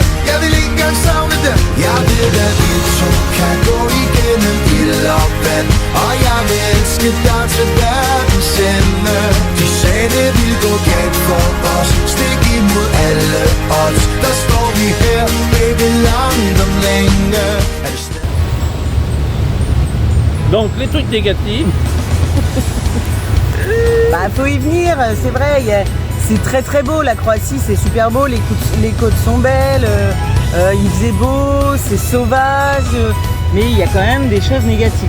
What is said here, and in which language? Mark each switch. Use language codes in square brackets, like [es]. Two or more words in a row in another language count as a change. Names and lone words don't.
[da] Jeg vil ikke engang savne det. Jeg ved, at vi to kan gå igennem ild og vand, og jeg vil elske dig til verdens ende. De sagde, det ville gå galt for os, stik imod alle odds. Der står vi her, baby, langt om længe. [fr] Donc, les trucs négatifs. Faut y venir, c'est vrai. C'est très très beau, la Croatie, c'est super beau, les côtes sont belles, il faisait beau, c'est sauvage, mais il y a quand même des choses négatives.